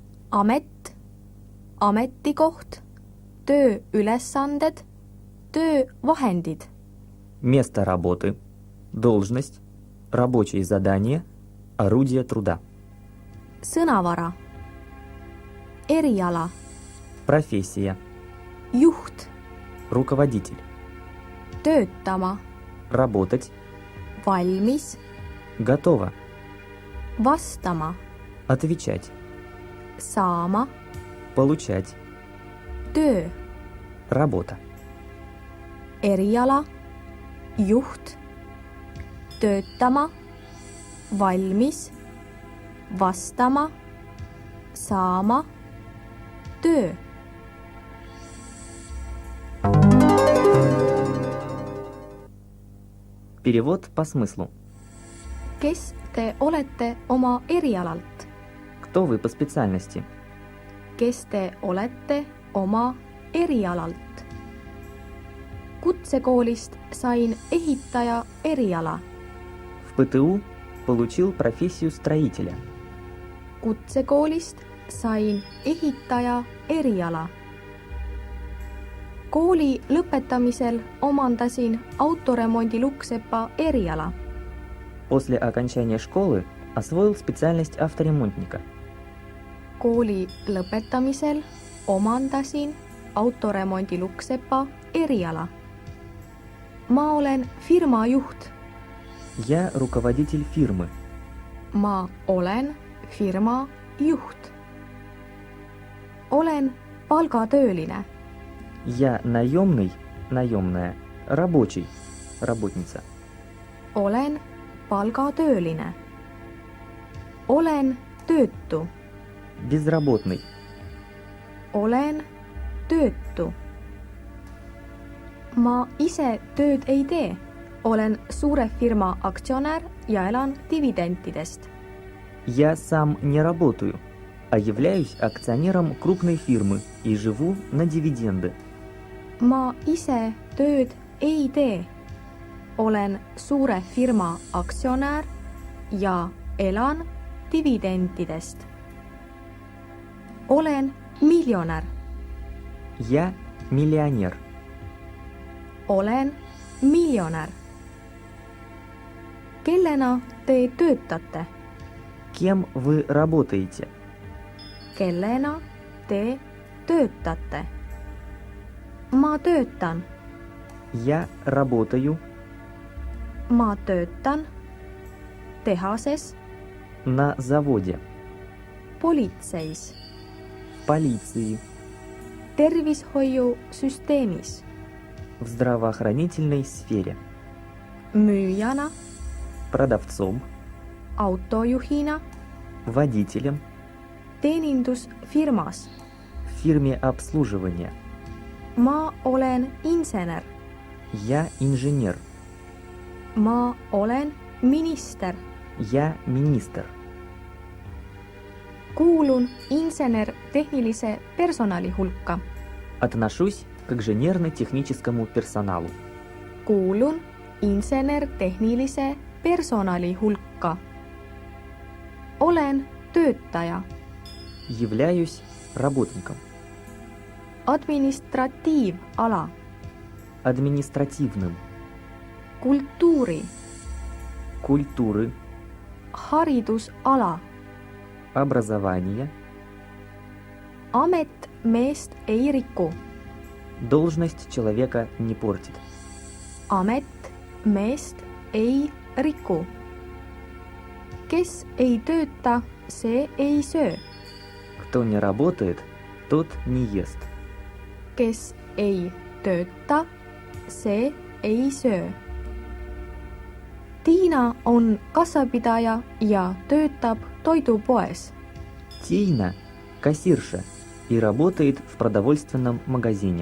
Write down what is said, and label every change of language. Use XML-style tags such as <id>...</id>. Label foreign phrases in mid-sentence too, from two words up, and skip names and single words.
<et>amet, ametikoht, tööülesanded, töövahendid.</et> <ru>Место работы, должность, рабочие задания, орудие труда.</ru> <et>Sõnavara, eriala,</et> <ru>Профессия,</ru> <et>juht,</et> <ru>руководитель.</ru> <et>töötama,</et> <ru>Работать,</ru> <et>valmis,</et> <ru>готово,</ru> <et>vastama,</et> <ru>отвечать,</ru> <et>saama,</et> <ru>получать,</ru> <et>töö,</et> <ru>работа.</ru> <et>eriala, juht, töötama, valmis, vastama, saama, töö.</et> <ru>Перевод по смыслу.</ru> <et>Kes te olete oma erialalt?</et> <ru>Кто вы по специальности?</ru> <et>Kes te olete oma erialalt? Kutsekoolist sain ehitaja eriala.</et> <ru>В ПТУ получил профессию строителя.</ru> <et>Kutsekoolist sain ehitaja eriala. Kooli lõpetamisel omandasin autoremondi lukksepa eriala.</et> <ru>После окончания школы освоил специальность авторемонтника.</ru> <et>Kooli lõpetamisel omandasin autoremondi lukksepa eriala. Ma olen firma juht.</et> <ru>Я руководитель фирмы.</ru> <et>Ma olen firma juht. Olen palgatööline.</et> <ru>Я наемный, наемная, рабочий, работница.</ru> <et>Olen palgatööline. Olen töötu.</et> <ru>Безработный.</ru> <et>Olen töötu. Ma ise tööd ei tee. Olen suure firma aktsionär ja elan dividendidest.</et> <ru>Я сам не работаю, а являюсь акционером крупной фирмы и живу на дивиденды.</ru> <et>Ma ise tööd ei tee. Olen suure firma aktsionär ja elan dividendidest. Olen miljonär.</et> <ru>Я миллионер.</ru> <et>Olen miljonär. Kellena te töötate?</et> <ru>Кем вы работаете?</ru> <et>Kellena te töötate? Ma töötan.</et> <ru>Я работаю</ru> <et>Ma töötan tehases,</et> <ru>на заводе,</ru> <et>politseis,</et> <ru>в полиции,</ru> <et>tervishoiusüsteemis,</et> <ru>в здравоохранительной сфере,</ru> <et>müüjana,</et> <ru>продавцом,</ru> <et>autojuhina,</et> <ru>водителем,</ru> <et>teenindusfirmas.</et> <ru>в фирме обслуживания.</ru> <et>Ma olen insener.</et> <ru>Я инженер.</ru> <et>Ma olen minister.</et> <ru>Я министр.</ru> <et>Kuulun insener-tehnilise personali hulka.</et> <ru>Отношусь к инженерно-техническому персоналу.</ru> <et>Kuulun insener-tehnilise personali hulka. Olen töötaja.</et> <ru>Являюсь работником.</ru> <et>Administratiivala.</et> <ru>Административным.</ru> <et>Kultuuri.</et> <ru>Культуры.</ru> <et>Haridusala.</et> <ru>Образование.</ru> <et>Amet meest ei riku.</et> <ru>Должность человека не портит.</ru> <et>Amet meest ei riku. Kes ei tööta, see ei söö.</et> <ru>Кто не работает, тот не ест.</ru> <et>Kes ei tööta, see ei söö. Tiina on kassapidaja ja töötab toidupoes.</et> <ru>Тина – кассирша и работает в продовольственном магазине.</ru>